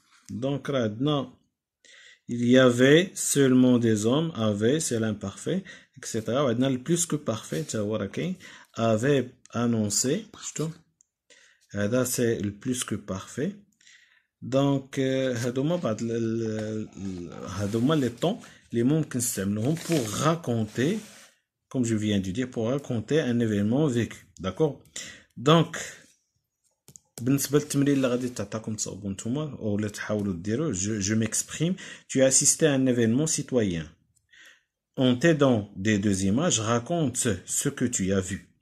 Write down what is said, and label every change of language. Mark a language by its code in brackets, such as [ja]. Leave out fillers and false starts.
[fr] donc là, il y avait seulement des hommes. avait c'est l'imparfait, etc. [ar] وعندنا le plus que parfait تا هو راه كاين. [fr] avait annoncé، شفتوا هذا c'est le plus que parfait. donc [ar] هادوما بعض هادوما لي طون اللي ممكن نستعملوهم [fr] pour raconter، comme je viens de dire, pour raconter un événement vécu. d'accord. [ar] donc بالنسبه للتمرين اللي غادي تعطاكم تصاوبوا نتوما ولا تحاولوا ديروا، [fr] je m'exprime. tu as assisté à un événement citoyen. en t'aidant des deux images raconte ce que tu as vu.